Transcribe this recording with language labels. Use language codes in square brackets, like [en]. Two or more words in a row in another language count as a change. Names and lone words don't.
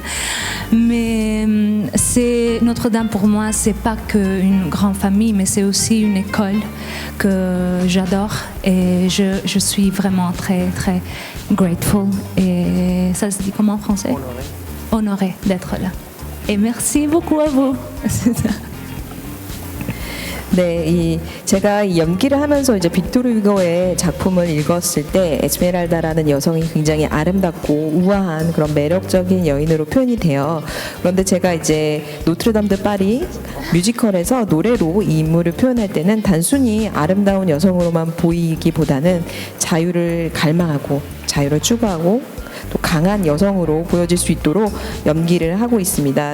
[fr] Mais c'est Notre-Dame pour moi, c'est pas qu'une grande famille, mais c'est aussi une école que j'adore et je suis vraiment très très grateful et ça se dit comment en français? Honorée d'être là. Et merci beaucoup à vous. [ko] 네, 제가 이 연기를 하면서 이제 빅토르 휴고의 작품을 읽었을 때 에스메랄다라는 여성이 굉장히 아름답고 우아한 그런 매력적인 여인으로 표현이 돼요. 그런데 제가 이제 노트르담 드 파리 뮤지컬에서 노래로 이 인물을 표현할 때는 단순히 아름다운 여성으로만 보이기보다는 자유를 갈망하고 자유를 추구하고 또 강한 여성으로 보여질 수 있도록 연기를 하고 있습니다.